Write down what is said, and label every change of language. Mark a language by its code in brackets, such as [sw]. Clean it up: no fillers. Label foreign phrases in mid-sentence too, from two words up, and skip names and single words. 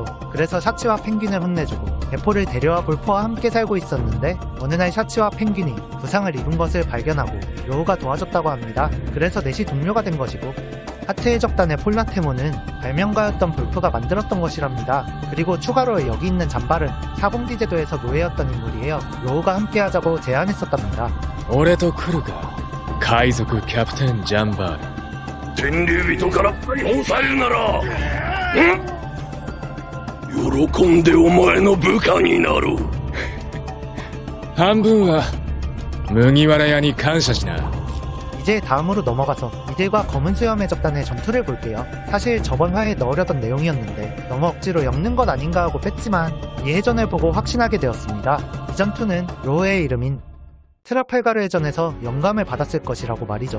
[ko] 그래서 샤치와 펭귄을 혼내주고 베포를 데려와 볼포와 함께 살고 있었는데 어느 날 샤치와 펭귄이 부상을 입은 것을 발견하고 로우가 도와줬다고 합니다. 그래서 넷이 동료가 된 것이고 하트 해적단의 폴라테모는 발명가였던 볼프가 만들었던 것이랍니다. 그리고 추가로 여기 있는 잠발은 샤봉디 제도에서 노예였던 인물이에요. 로우가 함께 하자고 제안했었답니다. [ja] 俺と来るか海賊キャプテンジャンバール天竜人から抑えるなら喜んでお前の部下になる。半分は麦わら屋に感謝しな。 [ko] 이제 다음으로 넘어가서 이들과 검은 수염 해적단의 전투를 볼게요. 사실 저번 화에 넣으려던 내용이었는데 너무 억지로 엮는 것 아닌가 하고 뺐지만 이 해전을 보고 확신하게 되었습니다. 이 전투는 로우의 이름인 트라팔가르 해전에서 영감을 받았을 것이라고 말이죠.